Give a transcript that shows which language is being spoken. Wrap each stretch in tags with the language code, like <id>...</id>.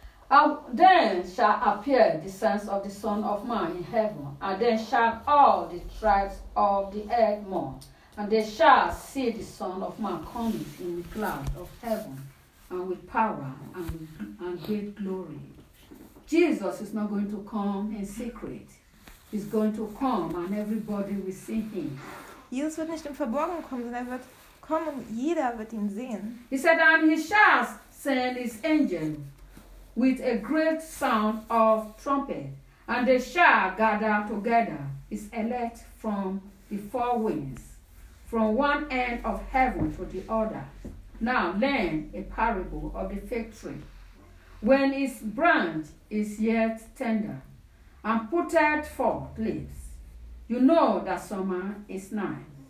<en>And then shall appear the sons of the Son of Man in heaven, and then shall all the tribes of the earth mourn. And they shall see the Son of Man coming in the cloud of heaven and with power and great glory. Jesus is not going to come in secret. He's going to come and everybody will see him.</en> <de>Jesus wird nicht im Verborgenen kommen, sondern er wird kommen und jeder wird ihn sehen.</de> <en>He said, and he shall send his angel with a great sound of trumpet, and they shall gather together his elect from the four winds, from one end of heaven to the other. Now learn a parable of the fig tree. When its branch is yet tender and putteth forth leaves, you know that summer is nigh.</en>